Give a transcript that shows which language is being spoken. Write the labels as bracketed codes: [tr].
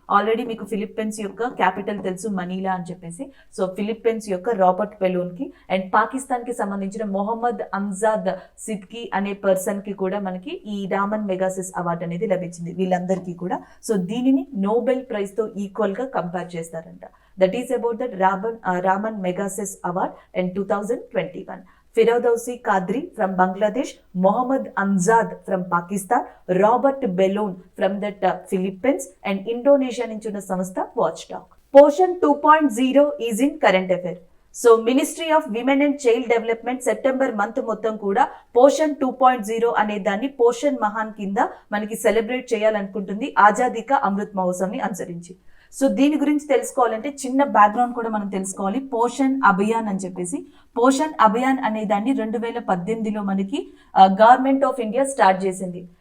[te] Already మీకు Philippines యొక్క capital తెలుసు, మనీలా అని చెప్పేసి. సో ఫిలిప్పీన్స్ యొక్క రాబర్ట్ బెలూన్ కి. అండ్ పాకిస్తాన్ కి సంబంధించిన మొహమ్మద్ అమ్జాద్ సిద్కి అనే పర్సన్ కి కూడా మనకి ఈ రామన్ మెగాసెస్ అవార్డ్ అనేది లభించింది, వీళ్ళందరికీ కూడా. సో దీనిని నోబెల్ ప్రైజ్ తో ఈక్వల్ గా కంపేర్ చేస్తారంట. [en] That is about the Raman Megases Award in 2021. Firdausi Kadri from Bangladesh, Mohammad Amzad from Pakistan, Robert Bellon from the Philippines, and Indonesia [te] నుంచి ఉన్న సంస్థ [en] Watchdog. Portion 2.0 is in current affair. [te] So ministry of women and child development September month మొత్తం కూడా పోషన్ 2.0 అనే దాన్ని పోషన్ మహాన్ కింద మనకి సెలబ్రేట్ చేయాలనుకుంటుంది, ఆజాదీ కా అమృత్ మహోత్సవ్ ని అనుసరించి. సో దీని గురించి తెలుసుకోవాలంటే చిన్న బ్యాక్గ్రౌండ్ కూడా మనం తెలుసుకోవాలి. పోషన్ అభియాన్ అని చెప్పేసి, పోషన్ అభియాన్ అనే దాన్ని 2018లో మనకి గవర్నమెంట్ ఆఫ్ ఇండియా స్టార్ట్ చేసింది.